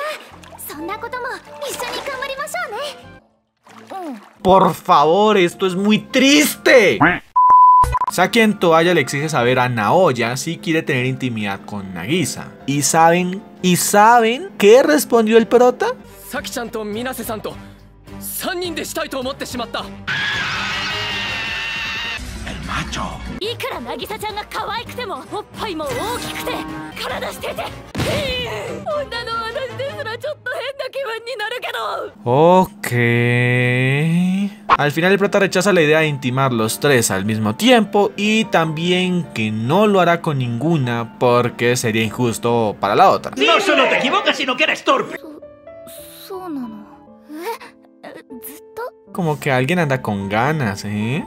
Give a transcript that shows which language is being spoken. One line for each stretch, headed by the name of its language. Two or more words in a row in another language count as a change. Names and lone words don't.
Spanish: Por favor, esto es muy triste. Saki en toalla le exige saber a Naoya si quiere tener intimidad con Nagisa. ¿Y saben qué respondió el prota?
Japanese: Saki-chan to Minase-san to 3 人でしたいと思ってしまった。
Spanish: El macho.
Japanese: いくら渚ちゃんが可愛くてもおっぱいも大きくて体してて女の私ですらちょっと変な気分になるけど。
Spanish: Ok. Al final el prota rechaza la idea de intimar los tres al mismo tiempo y también que no lo hará con ninguna porque sería injusto para la otra. No solo te equivocas, sino que eres torpe. Como que alguien anda con ganas, ¿eh?